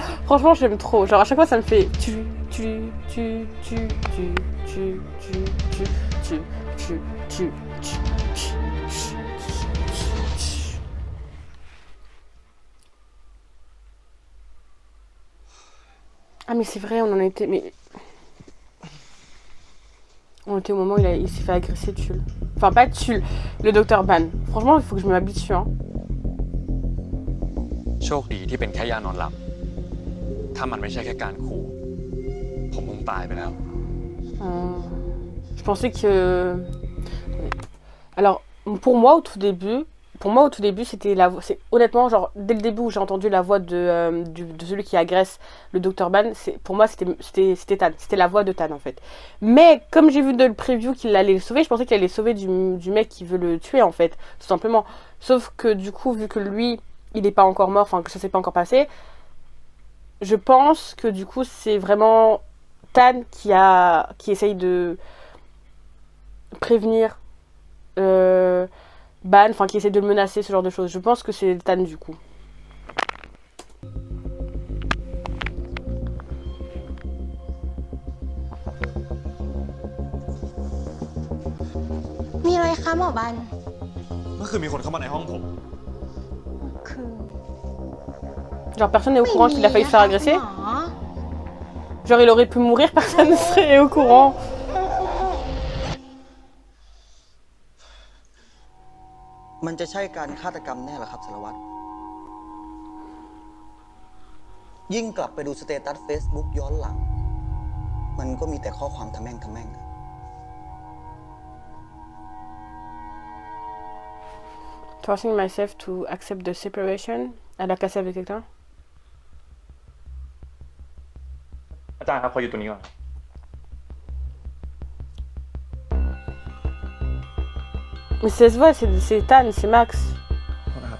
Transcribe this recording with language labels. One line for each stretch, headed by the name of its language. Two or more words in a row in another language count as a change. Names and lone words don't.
French: Franchement, j'aime trop. Genre, à chaque fois, ça me fait Ah, mais c'est vrai, on en était. Mais. On était au moment où il s'est fait agresser Tulle. Enfin, pas Tulle, le docteur Ban. Franchement, il faut que je m'habitue, hein.
Thai: โชคดีที่เป็นแค่ยานอนหลับถ้ามันไม่ใช่แค่การขู่ผมคงตายไปแล้ว
French: Je pensais que... Alors, pour moi, au tout début, c'était la voix... Honnêtement, genre, dès le début où j'ai entendu la voix de celui qui agresse le docteur Ban, pour moi, c'était Tan. C'était la voix de Tan, en fait. Mais, comme j'ai vu dans le preview qu'il allait le sauver, je pensais qu'il allait sauver du mec qui veut le tuer, en fait. Tout simplement. Sauf que, du coup, vu que lui, il n'est pas encore mort, enfin, que ça s'est pas encore passé, je pense que, du coup, c'est vraiment Tan qui essaye de prévenir Ban, enfin qui essaie de le menacer, ce genre de choses. Je pense que c'est Tan du coup.
Thai: มีอะไรคะหมอบัน เมื่อคืนมีคนเข้ามาในห้องผม คือ
French: Genre personne n'est au courant qu'il a failli se faire agresser.
Thai: หมอ
French: Genre il aurait pu mourir, personne ne serait au courant.
Thai: มันจะใช่การฆาตกรรมแน่เหรอครับสารวัตรยิ่งกลับไปดูสเตตัส Facebook ย้อนหลัง มันก็มีแต่ข้อความทะแม่งทะแม่ง
English: Forcing myself to accept the separation.
French: Elle a cassé avec quelqu'un.
Thai: อาจารย์ครับขออยู่ตัวนี้ก่อน
French: Mais ça se voit, c'est Tan, c'est Max.
Thai: นะครับ